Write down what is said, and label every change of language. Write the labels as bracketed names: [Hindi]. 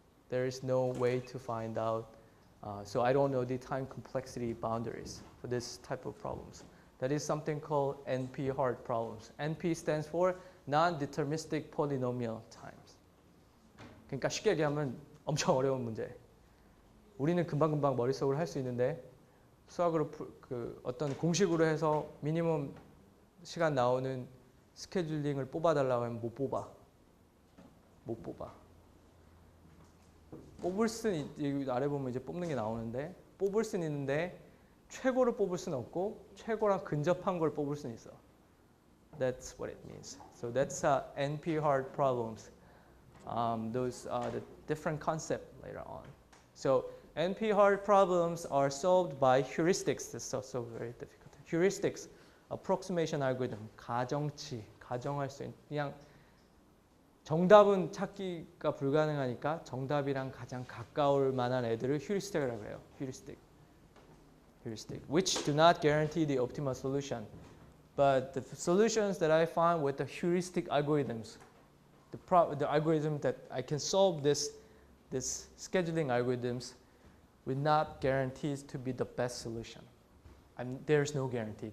[English] There is no way to find out. So I don't know the time complexity boundaries for this type of problems. That is something called NP-hard problems. NP stands for non-deterministic polynomial times. [Korean] 그러니까 쉽게 얘기하면 엄청 어려운 문제. 우리는 금방금방 머릿속으로 할 수 있는데 수학으로 그 어떤 공식으로 해서 미니멈 시간 나오는 스케줄링을 뽑아달라고 하면 못 뽑아. 못 뽑아. 뽑을 수는 여기 아래 보면 이제 뽑는 게 나오는데 뽑을 수는 있는데 최고를 뽑을 수는 없고 최고랑 근접한 걸 뽑을 수는 있어. [English] That's what it means. So that's NP-hard problems. Those are the different concept later on. So NP-hard problems are solved by heuristics. This is also very difficult. [Korean] Heuristics, approximation algorithm, 가정치, 가정할 수 있는 그냥 정답은 찾기가 불가능하니까 정답이랑 가장 가까울 만한 애들을 휴리스틱이라고 해요. 휴리스틱. [English] Heuristic, which do not guarantee the optimal solution. But the solutions that I found with the heuristic algorithms, the algorithm that I can solve this scheduling algorithms will not guarantee to be the best solution. There's no guarantee.